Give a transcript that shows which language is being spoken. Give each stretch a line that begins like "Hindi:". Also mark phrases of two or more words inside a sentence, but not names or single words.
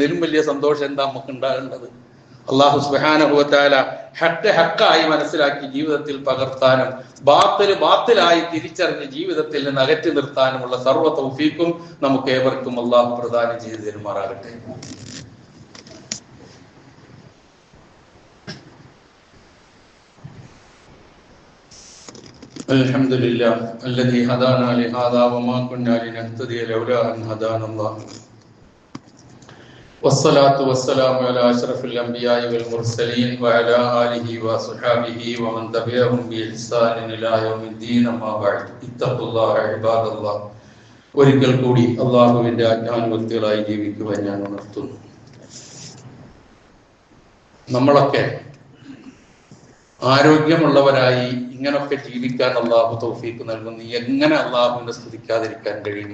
Malayalam: ഇതിലും വലിയ സന്തോഷം എന്താ നമുക്ക് ഉണ്ടാകേണ്ടത്? അള്ളാഹു
Arabic: سبحانه وتعالى
Malayalam: ഹഖ് ഹഖായി മനസ്സിലാക്കി ജീവിതത്തിൽ പകർത്താനും ബാത്തില് ബാത്തിലായി തിരിച്ചറിഞ്ഞ് ജീവിതത്തിൽ നിന്ന് അകറ്റി നിർത്താനുമുള്ള സർവ്വ തൗഫീഖും നമുക്ക് ഏവർക്കും അള്ളാഹു പ്രദാനം ചെയ്തു തരുമാറാകട്ടെ.
Arabic: الحمد لله الذي هدانا لهذا وما كنا لنهتدي لولا أن هدانا الله والصلاة والسلام على أشرف الأنبياء والمرسلين وعلى آله وصحبه ومن تبعهم بإحسان إلى يوم الدين أما بعد اتقوا الله عباد الله.
Malayalam: ഒരിക്കൽ കൂടി അള്ളാഹുവിന്റെ ആജ്ഞാനുവർത്തികളായി ജീവിക്കുവാൻ ഞാൻ ഉണർത്തുന്നു. നമ്മളൊക്കെ ആരോഗ്യമുള്ളവരായി ഇങ്ങനൊക്കെ ജീവിക്കാൻ അള്ളാഹു തൗഫീഖ് നൽകുന്നു. എങ്ങനെ അള്ളാഹുവിനെ സ്തുതിക്കാതിരിക്കാൻ കഴിയും?